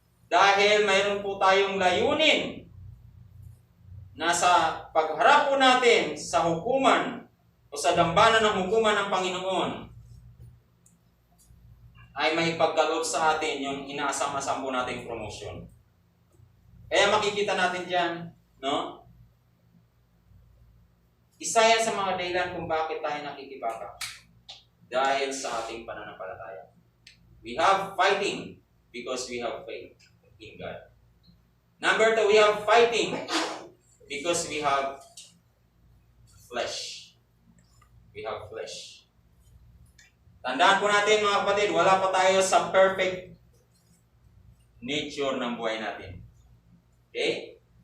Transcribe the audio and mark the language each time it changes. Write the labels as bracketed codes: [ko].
[tl] Dahil mayroon po tayong layunin na sa pagharap po natin sa hukuman o sa dambana ng hukuman ng Panginoon ay may pagkaloob sa atin yung inaasam-asam po nating promotion. Kaya makikita natin dyan, no? Isa yan sa mga dahilan kung bakit tayo nakikibaka. Dahil sa ating pananampalataya. [en] We have fighting because we have faith in God. Number 2, we have fighting because we have flesh. We have flesh. [tl] Tandaan po natin, mga kapatid, wala pa tayo sa perfect nature ng buhay natin. Okay?